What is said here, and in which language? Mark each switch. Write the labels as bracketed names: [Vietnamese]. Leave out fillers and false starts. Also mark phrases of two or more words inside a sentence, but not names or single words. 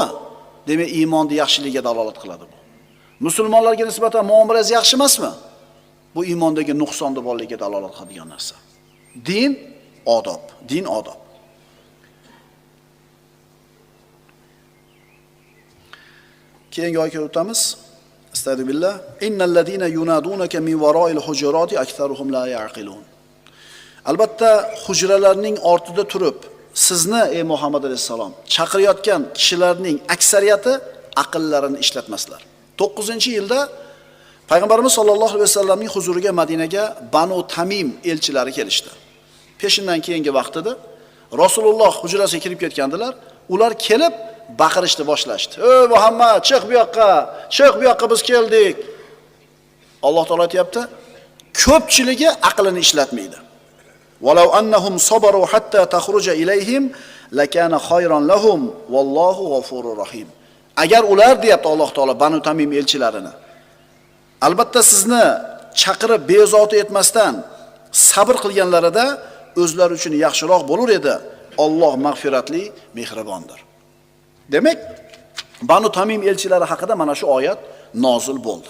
[Uzbek] Demak, iymonning yaxshiligiga dalolat qiladi bu. Musulmonlarga nisbatan muomalangiz yaxshi emasmi? Bu iymondagi nuqsonda borligiga dalolat qiladigan narsa. Din odob, din odob. Keyingi oyatga o'tamiz. Astagfirullah. [Arabic] إن الذين ينادونك من وراء الحجرات أكثرهم لا يعقلون. [Uzbek] Albatta, hujralarning ortida turib, sizni ey Muhammad alayhisalom chaqirayotgan kishilarning aksariyati aqllarini ishlatmaslar. 9-yilda Payg'ambarimiz sollallohu alayhi vasallamning huzuriga Madinaga Banu Tamim elchilari kelishdi. Peshindan keyingi vaqtida Rasululloh hujrasiga kirib ketgandilar. Ular kelib baqirishni boshlashdi. "Ey Muhammad, chiq bu yoqqa, chiq bu yoqqa, biz keldik." Alloh taolo aytayapti, ko'pchiligi aqlini ishlatmaydi. [Arabic] "ولو أنهم صبروا حتى تخرج إليهم لكان خيرا لهم والله غفور رحيم." [Uzbek] Agar ular deyapti Alloh taolo Banu Tamim elchilarini, albatta sizni chaqirib bezovta etmasdan sabr qilganlarida o'zlari uchun yaxshiroq bo'lar edi. Alloh mag'firatli, mehribondir. Demak, Banu Tamim elchilari haqida mana shu oyat nozil bo'ldi.